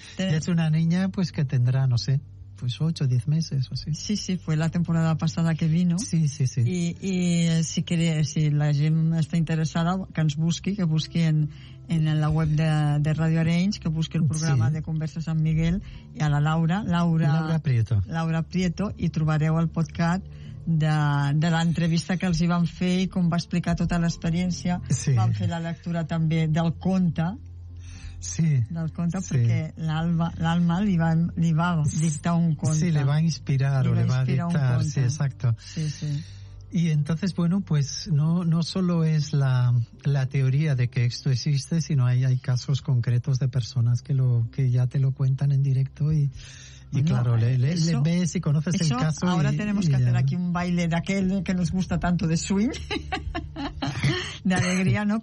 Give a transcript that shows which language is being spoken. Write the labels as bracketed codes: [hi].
[es] Ya es una niña, pues que tendrá, no sé, pues 8 o 10 meses o así. Sí, sí, fue la temporada pasada que vino. Sí, sí, sí. [ca] I [es] si quiere, [ca] si la gent està interessada, que ens busqui, que busqui en la web de Radio Arenys, que busqui el programa, sí, de Converses amb Miguel i a la Laura Prieto, i trobareu el podcast de l'entrevista que els hi van fer i com va explicar tota l'experiència. Sí. Van fer la lectura també del conte. Sí. Del conte, sí. Perquè l'Alma li va dictar un conte. [es] Sí, le va inspirar, [ca] li [es] o le va inspirar, [ca] va dictar, sí, exacto. Sí, sí. [es] Y entonces, bueno, pues no solo es la teoría de que esto existe, sino hay casos concretos de personas que ya te lo cuentan en directo y claro, le ves y conoces eso, el caso. Ahora tenemos que hacer aquí un baile de aquel que nos gusta tanto, de swing, de alegría, ¿no?